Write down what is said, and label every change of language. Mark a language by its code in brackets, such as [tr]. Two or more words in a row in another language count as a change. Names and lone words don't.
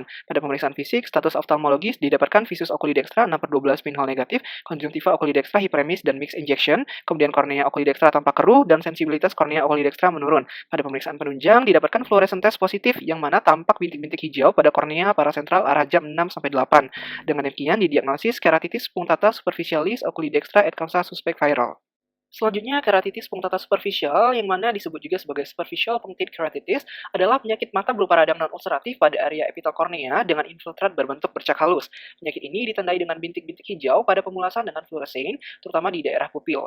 [id] Pada pemeriksaan fisik, status oftalmologis didapatkan visus oculidextra 6/12 pinhole negatif, konjungtiva oculidextra hiperemis dan [en] mixed injection, [id] kemudian kornea oculidextra tampak keruh, dan sensibilitas kornea oculidextra menurun. Pada pemeriksaan penunjang didapatkan [en] fluorescent test [id] positif yang mana tampak bintik-bintik hijau pada kornea parasentral arah jam 6-8. Dengan demikian didiagnosis [la] keratitis punctata superficialis oculidextra et causa [id] suspect viral. Selanjutnya, [la] keratitis punctata superficial, [id] yang mana disebut juga sebagai [en] superficial punctate keratitis, [id] adalah penyakit mata berupa radang non-ulceratif pada area epitel kornea dengan infiltrat berbentuk bercak halus. Penyakit ini ditandai dengan bintik-bintik hijau pada pemulasan dengan fluoresein, terutama di daerah pupil.